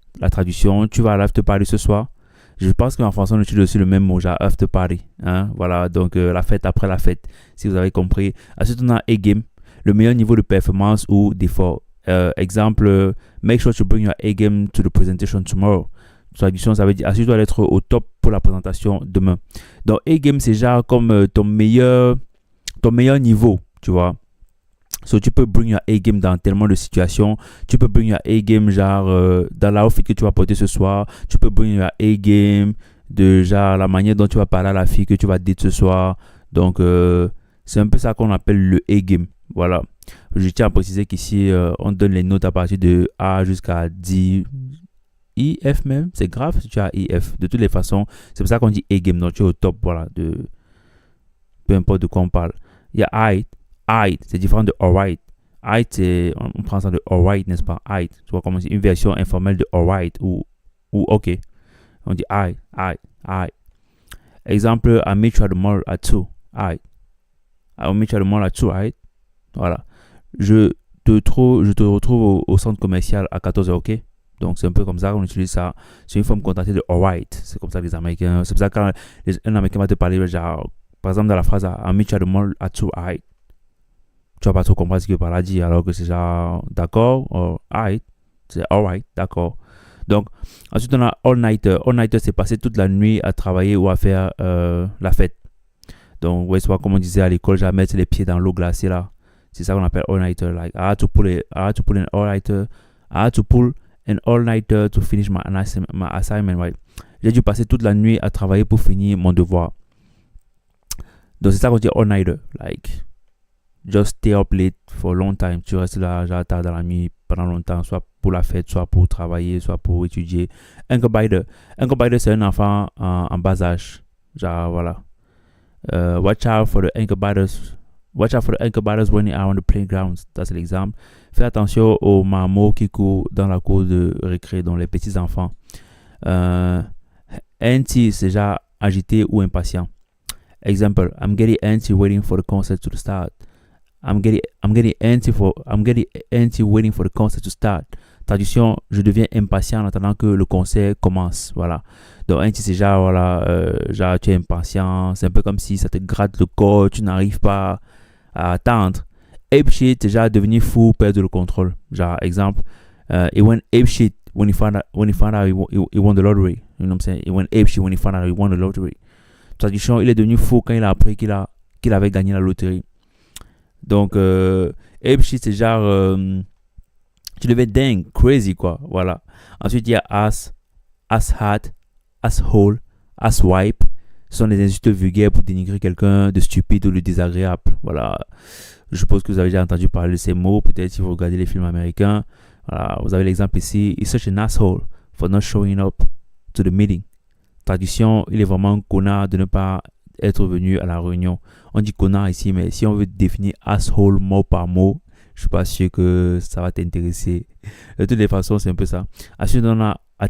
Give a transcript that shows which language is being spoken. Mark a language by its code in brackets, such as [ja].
[fr] La traduction, tu vas à l'after party ce soir. Je pense qu'en français, on utilise aussi le même mot, genre after party. Hein? Voilà, donc la fête après la fête, si vous avez compris. Ensuite, on a A-game, le meilleur niveau de performance ou d'effort. [en] Exemple, make sure to bring your A-game to the presentation tomorrow. [fr] Traduction, ça veut dire assure-toi d'être au top pour la présentation demain. Donc, A-game, c'est genre comme ton meilleur niveau, tu vois. So, tu peux [en] bring your A-game [fr] dans tellement de situations. Tu peux bring your A-game genre dans l'outfit que tu vas porter ce soir. Tu peux [en] bring your A-game [fr] de genre la manière dont tu vas parler à la fille que tu vas dire ce soir. Donc, c'est un peu ça qu'on appelle le A-game. Voilà. Je tiens à préciser qu'ici, on donne les notes à partir de A jusqu'à 10. IF même. C'est grave si tu as IF. De toutes les façons, c'est pour ça qu'on dit A-game. Donc, tu es au top. Voilà. Peu importe de quoi on parle. Il y a I. Aight, c'est différent de alright. Aight, on prend ça de alright, n'est-ce pas? Aight, tu vois, comme une version informelle de alright ou ok. On dit aight. [en] Exemple, I meet you at the mall at 2. Aight. I meet you at the mall at 2, aight. [fr] Voilà. Je te retrouve au centre commercial à 14h, ok? Donc, c'est un peu comme ça qu'on utilise ça. C'est une forme contractée de alright. C'est comme ça les Américains. C'est pour ça que quand un Américain va te parler, genre, par exemple, dans la phrase [en] I meet you at the mall at 2, aight. [fr] Tu vas pas trop comprendre ce qu'il par là dit, alors que c'est genre d'accord, ou alright, c'est alright, d'accord. Donc, ensuite on a all-nighter. All-nighter, c'est passer toute la nuit à travailler ou à faire la fête. Donc, ouais, soit comme on disait à l'école, j'ai à mettre les pieds dans l'eau glacée là. C'est ça qu'on appelle all-nighter. [en] Like, I had to pull an all-nighter. I had to pull an all-nighter to finish my assignment, right? [fr] J'ai dû passer toute la nuit à travailler pour finir mon devoir. Donc, c'est ça qu'on dit all-nighter. [en] Like, just stay up late for a long time. [fr] Tu restes là, genre tard dans la nuit pendant longtemps, soit pour la fête, soit pour travailler, soit pour étudier. Ankle biter, c'est un enfant en bas âge. Genre, voilà. [en] Watch out for the ankle biters. Watch out for the ankle biters running out on the playground. [fr] Ça, c'est l'exemple. Fais attention aux marmots qui courent dans la cour de récré, donc les petits enfants. Antsy, c'est genre agité ou impatient. [en] Example, I'm getting antsy waiting for the concert to start. I'm getting antsy waiting for the concert to start. [fr] Traduction, je deviens impatient en attendant que le concert commence. Voilà. Donc, antsy, c'est genre, voilà, genre, tu es impatient. C'est un peu comme si ça te gratte le corps, tu n'arrives pas à attendre. Ape shit, c'est genre devenir fou, perdre le contrôle. Genre, exemple, [en] it went ape shit when he found out he won the lottery. You know what I'm saying? It went ape shit when he found out he won the lottery. [fr] Traduction, il est devenu fou quand il a appris qu'il avait gagné la loterie. Donc, ape shit, c'est genre, tu deviens dingue, crazy, quoi. Voilà. Ensuite, il y a ass hat, asshole, asswipe. Ce sont des insultes vulgaires pour dénigrer quelqu'un de stupide ou de désagréable. Voilà. Je suppose que vous avez déjà entendu parler de ces mots. Peut-être si vous regardez les films américains. Voilà. Vous avez l'exemple ici. [en] He's such an asshole for not showing up to the meeting. [fr] Traduction, il est vraiment un connard de ne pas être venu à la réunion. On dit connard ici, mais si on veut définir asshole mot par mot, je suis pas sûr que ça va t'intéresser. De toutes les façons, c'est un peu ça. Ensuite, on a